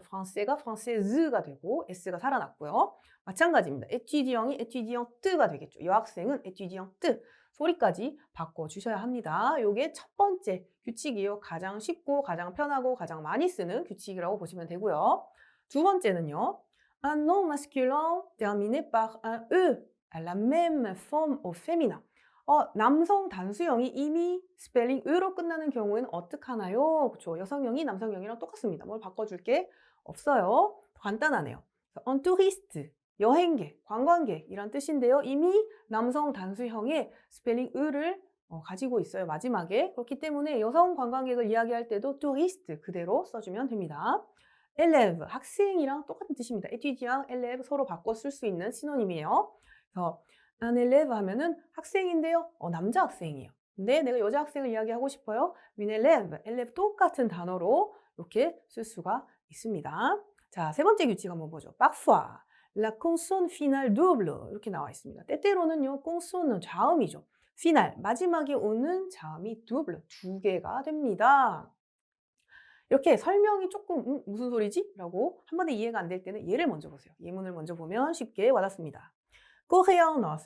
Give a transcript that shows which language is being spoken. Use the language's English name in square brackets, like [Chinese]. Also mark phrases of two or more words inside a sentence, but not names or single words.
[Korean] 프랑스가 프랑세즈가 되고 S가 살아났고요. 마찬가지입니다. 에티디앙이 에티디앙 뜨가 되겠죠. 여학생은 에티디앙 뜨. 소리까지 바꿔주셔야 합니다. 이게 첫 번째 규칙이요. 가장 쉽고 가장 편하고 가장 많이 쓰는 규칙이라고 보시면 되고요. 두 번째는요. [French] Un nom masculin terminé par un E à la même forme au féminin. [Korean] 남성 단수형이 이미 스펠링 으로 끝나는 경우에는 어떻게 하나요? 그렇죠. 여성형이 남성형이랑 똑같습니다. 뭘 바꿔줄 게 없어요. 간단하네요. [French] un touriste, [Korean] 여행객, 관광객이란 뜻인데요. 이미 남성 단수형의 스펠링 을을 가지고 있어요. 마지막에. 그렇기 때문에 여성 관광객을 이야기할 때도 touriste 그대로 써주면 됩니다. élève, 학생이랑 똑같은 뜻입니다. [French] étudiant, élève [Korean] 서로 바꿔 쓸 수 있는 시노님이에요. 그래서 [French] un élève [Korean] 하면은 학생인데요. 남자 학생이에요. 근데 내가 여자 학생을 이야기하고 싶어요. [French] une élève, élève [Korean] 똑같은 단어로 이렇게 쓸 수가 있습니다. 자, 세 번째 규칙 한번 보죠. [French] parfois, la consonne finale double [Korean] 이렇게 나와 있습니다. 때때로는요, consonne는 자음이죠. final, 마지막에 오는 자음이 double, 두 개가 됩니다. 이렇게 설명이 조금 무슨 소리지? 라고 한 번에 이해가 안 될 때는 예를 먼저 보세요. 예문을 먼저 보면 쉽게 와닿습니다. 코리안 나왔어요.